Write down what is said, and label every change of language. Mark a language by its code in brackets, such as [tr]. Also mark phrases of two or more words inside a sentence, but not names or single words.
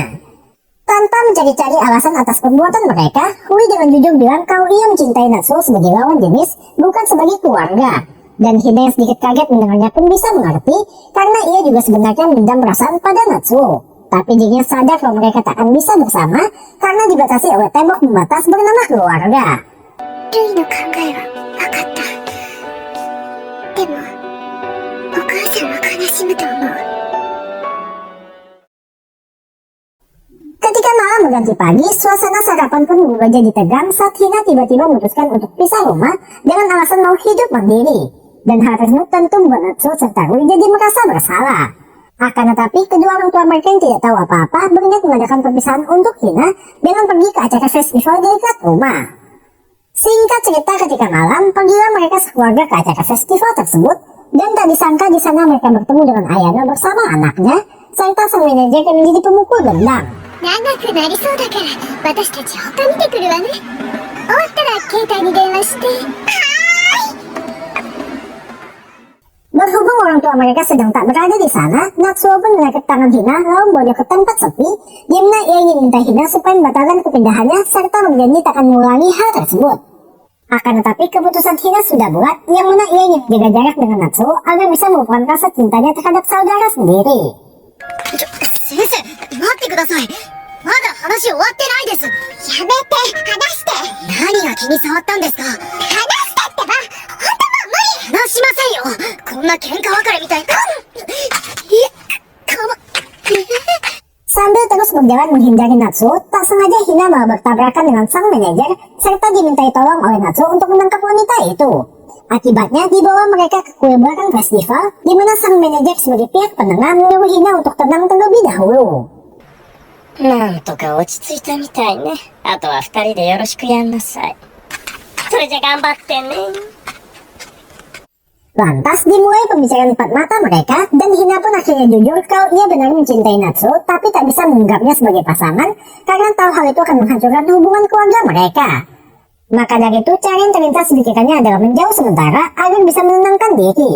[id] Tanpa mencari-cari alasan atas perbuatan mereka, Rui dengan jujur bilang kalau ia mencintai Natsuo sebagai lawan jenis, bukan sebagai keluarga. Dan Hina yang sedikit kaget mendengarnya pun bisa mengerti, karena ia juga sebenarnya mendam perasaan pada Natsuo. Tapi dirinya sadar kalau mereka tak akan bisa bersama, karena dibatasi oleh tembok pembatas bernama keluarga. [ja] Ruiの考えは分かった。でも、お母さんは悲しむと思う。 [id] Ketika malam berganti pagi, suasana sarapan pun berubah jadi tegang saat Hina tiba-tiba memutuskan untuk pisah rumah dengan alasan mau hidup mandiri. Dan hal tersebut tentu membuat Natsuo serta Rui jadi merasa bersalah. Akan tetapi, kedua orang tua mereka yang tidak tahu apa-apa berniat mengadakan perpisahan untuk Hina dengan pergi ke acara festival di dekat rumah. Singkat cerita, ketika malam, pergilah mereka sekeluarga ke acara festival tersebut, dan tak disangka di sana mereka bertemu dengan Ayano bersama anaknya, serta sang manajer yang menjadi pemukul dendam. [ja] 長くなりそうだから私たち他見てくるわね。終わったら携帯に電話して。はーい。 [id] Berhubung orang tua mereka sedang tak berada di sana, Natsuo pun menarik tangan Hina lalu membawanya ke tempat sepi, di mana ia ingin minta Hina supaya membatalkan kepindahannya serta berjanji tak akan mengulangi hal tersebut. Akan tetapi keputusan Hina sudah bulat, yang mana ia ingin menjaga jarak dengan Natsuo agar bisa melupakan rasa cintanya terhadap saudara sendiri. [ja] 先生、待ってください。まだ話終わってないです。やめて、話して。何が気に障ったんですか。話してってば。本当もう無理。話しませんよ。こんな喧嘩別れみたい。 [id] Sambil terus berjalan menghindari Natsuo, tak sengaja Hina malah bertabrakan dengan sang manajer serta dimintai tolong oleh Natsuo untuk menangkap wanita itu. Akibatnya dibawa mereka ke kuil belakang festival, di mana sang manajer sebagai pihak penengah menyuruh Hina untuk tenang terlebih dahulu. [ja] なんとか落ち着いたみたいね。あとは二人でよろしくやんなさい。それじゃ頑張ってね。 [id] Lantas dimulai pembicaraan empat mata mereka, dan Hina pun akhirnya jujur kalau ia benar mencintai Natsuo, tapi tak bisa menganggapnya sebagai pasangan, karena tahu hal itu akan menghancurkan hubungan keluarga mereka. Maka dari itu, cara yang terlintas di pikirannya adalah menjauh sementara agar bisa menenangkan diri.